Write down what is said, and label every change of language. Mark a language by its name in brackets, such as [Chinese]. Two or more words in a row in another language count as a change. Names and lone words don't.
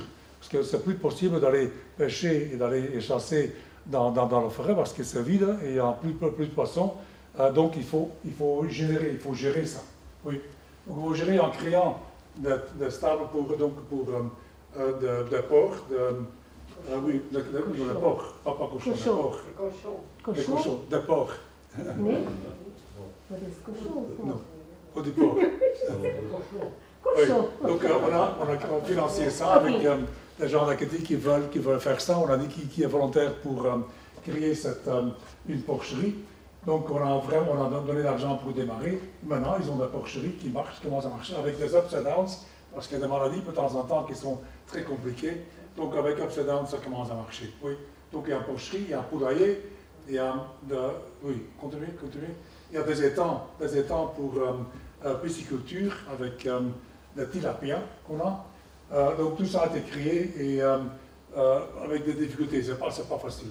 [French] Parce que c'est plus possible d'aller pêcher et d'aller chasser dans la forêt parce que c'est vide et il n'y a plus de poissons. Donc il faut gérer ça. Oui. Donc il faut gérer en créant des stables pour des porcs, oui, des porcs, pas cochons, des porcs. Des cochons, des porcs. [Dutch] Nee? Wat is cochon? [French] Non, pas du porc. Oui. Donc on a financé ça avec des gens d'Aketi qui veulent faire ça. On a dit qui est volontaire pour créer une porcherie. Donc on a donné l'argent pour démarrer. Maintenant ils ont des porcheries qui commencent à marcher avec des [English] ups and downs, [French] parce qu'il y a des maladies de temps en temps qui sont très compliquées. Donc avec [English] ups and downs [French] ça commence à marcher. Oui. Donc il y a une porcherie, il y a un poulailler, il y a oui, continuez. Il y a des étangs pour pisciculture avec des tilapias qu'on a. Donc tout ça a été créé et avec des difficultés, c'est pas facile.